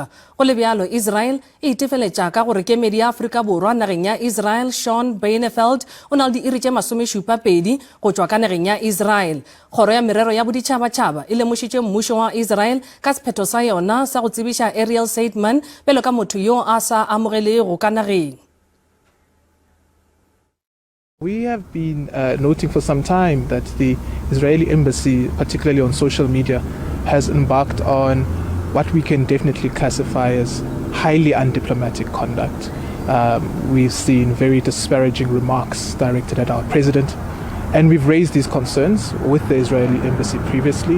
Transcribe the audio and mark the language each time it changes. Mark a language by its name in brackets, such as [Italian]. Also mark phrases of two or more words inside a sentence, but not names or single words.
[Northern Sotho] Go le bjalo Israel e itefeletša ka gore kemedi ya Afrika Borwa nageng ya Israel Sean Beinefeld o na le diiri tše 72 go tšwa ka nageng ya Israel. Kgoro ya merero ya boditšhabatšhaba e lemošitše mmušo wa Israel ka sephetho sa yona sa go tsebiša Ariel Saidman bjalo ka motho yo a sa amogelego ka nageng. [English] We have been noting for some time that the Israeli embassy, particularly on social media, has embarked on what we can definitely classify as highly undiplomatic conduct. We've seen very disparaging remarks directed at our president, and we've raised these concerns with the Israeli embassy previously.